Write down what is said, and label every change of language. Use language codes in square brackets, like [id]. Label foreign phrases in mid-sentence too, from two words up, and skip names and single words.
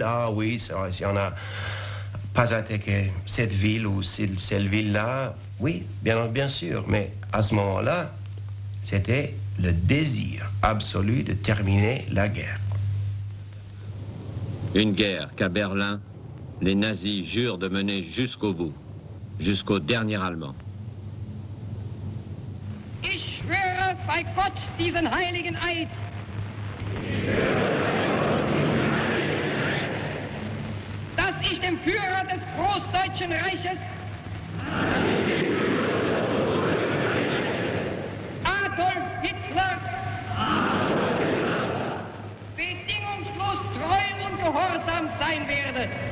[fr] Ah oui, si on n'a pas attaqué cette ville ou cette ville-là, oui, bien sûr, mais à ce moment-là, c'était le désir absolu de terminer la guerre. Une guerre qu'à Berlin, les nazis jurent de mener jusqu'au bout, jusqu'au dernier Allemand. [de] Ich schwöre bei Gott diesen heiligen Eid. Dass ich dem Führer des Großdeutschen Reiches Adolf Hitler bedingungslos treu und gehorsam sein werde.